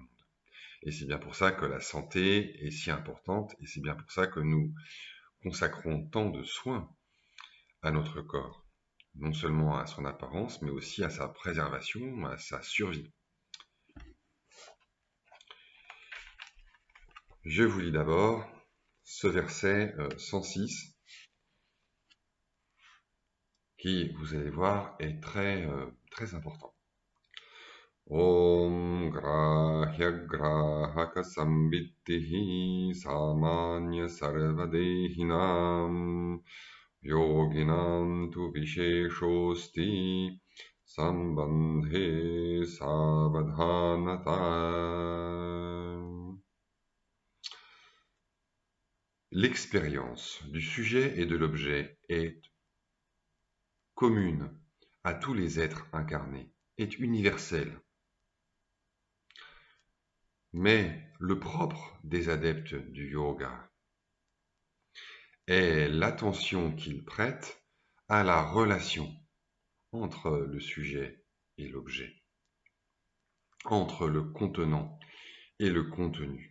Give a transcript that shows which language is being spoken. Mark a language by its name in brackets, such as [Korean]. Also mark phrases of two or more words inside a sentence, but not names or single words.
[French] Et c'est bien pour ça que la santé est si importante, et c'est bien pour ça que nous consacrons tant de soins à notre corps, non seulement à son apparence, mais aussi à sa préservation, à sa survie. Je vous lis d'abord ce verset 106, qui, vous allez voir, est très important. [Sanskrit] ॐ ग्राह्य ग्राहक संवित्तिः सामान्या सर्वदेहिनाम् योगिनां तु विशेषोऽस्ति सम्बन्धे सावधानता. [French] L'expérience du sujet et de l'objet est commune à tous les êtres incarnés, est universelle. Mais le propre des adeptes du yoga est l'attention qu'ils prêtent à la relation entre le sujet et l'objet, entre le contenant et le contenu.